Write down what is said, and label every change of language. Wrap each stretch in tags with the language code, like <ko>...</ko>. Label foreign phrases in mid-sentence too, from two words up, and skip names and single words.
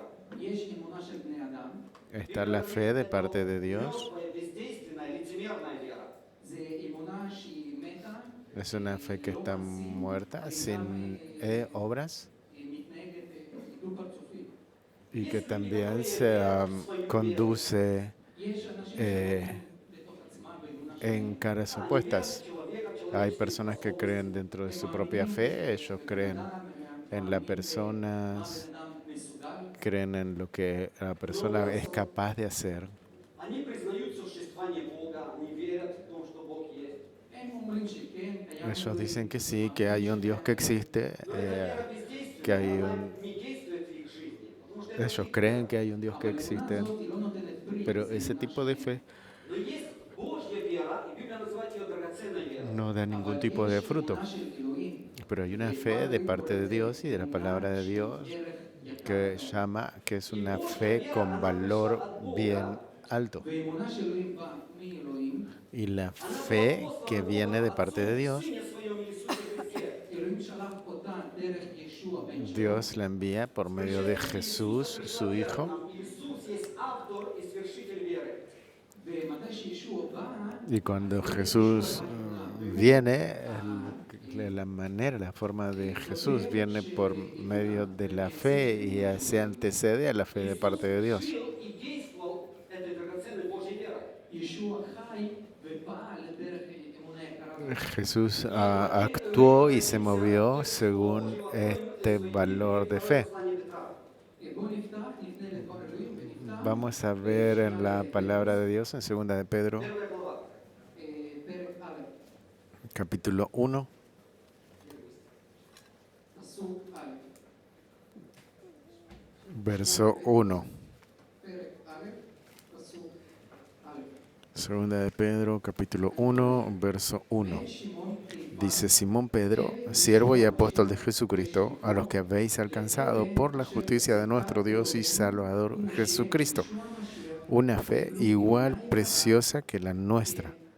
<he>יש אמונה של בני אדם,</he> <es>Está la fe de parte de Dios.</es> <ru>мертвая, бездейственная, лицемерная вера.</ru> <he>זה אמונה שהיא מתה,</he> <es>Es una fe que está muerta, sin obras,</es> <he>מתנהגת דו-פרצופית.</he> <es>y que también se conduce</es> <he>יש אנשים אה, בתוך עצמם באמונה</he> <es>en caras opuestas. Hay personas que creen dentro de su propia fe, ellos creen en las personas, creen en lo que la persona es capaz de hacer.</es> <ru>Они признают существование Бога, они верят в том, что Бог есть.</ru> <he>הם אומרים שכן, קיים</he> <es>Ellos dicen que sí, que hay un Dios que existe,</es> <ru>Но эта вера бездейственная,</ru> <es>que hay</es> <ru>она</ru> <es>un...</es> <ru>не действует в их жизни. Потому что это</ru> <es>Ellos creen que hay un Dios que</es> <he>אבל אמונה</he> <es>existe,</es> <he>הזאת היא לא נותנת פרי,</he> <es>pero</es> <he>זה</he> <es>ese</es> <he>אמונה</he> <es>tipo</es> <he>של</he> <es>de</es> <he>מת.</he> <es>fe</es> <ru>Но есть Божья вера, и Библия называет ее драгоценной верой.</ru> <es>no da ningún</es> <he>אבל</he> <es>tipo de</es> <he>יש</he> <es>fruto.</es> <he>אמונה של אלוהים,</he> <es>Pero hay una fe de parte de Dios y de la palabra de Dios</es> <he>ערך יקר.</he> <es>que llama, que es una fe con valor bien alto.</es> <he>ואמונה של אלוהים באה מאלוהים,</he> <es>Y la fe que viene de parte de Dios,</es> <ru>В Сыне Своем Иисусе Христе.</ru> <he>אלוהים שלח אותה דרך ישוע בן שלו.</he> <es>Dios la envía por medio de Jesús, su Hijo.</es> <ru>Нам Иисус есть автор и свершитель веры.</ru> <he>ומתי שישוע בא,</he> <es>Y cuando Jesús viene, la manera, la forma de Jesús viene por medio de la fe y se antecede a la fe de parte de Dios.</es> <ru>Жил и действовал этой драгоценной Божьей верой.</ru> <he>ישוע חי ופעל דרך אמונה יקרה.</he> <es>Jesús actuó y se movió según este valor de fe.</es> <ru>Послание Петра.</ru> <he>בואו נפתח, נפנה לדבר אלוהים ונפתח</he> <es>Vamos a ver en la palabra de Dios en 2 de Pedro,</es> <ru>Первая глава.</ru> <he>פרק א',</he> <es>capítulo 1,</es> <he>פסוק א',</he> <es>verso 1.</es> <he>פרק א', פסוק א'.</he> <es>2 de Pedro, capítulo 1, verso 1.</es> <he>שמעון</he> <es>Dice Simón Pedro, siervo y apóstol de Jesucristo, a los que habéis alcanzado por la justicia de nuestro Dios y Salvador Jesucristo, una fe igual preciosa que la nuestra.</es>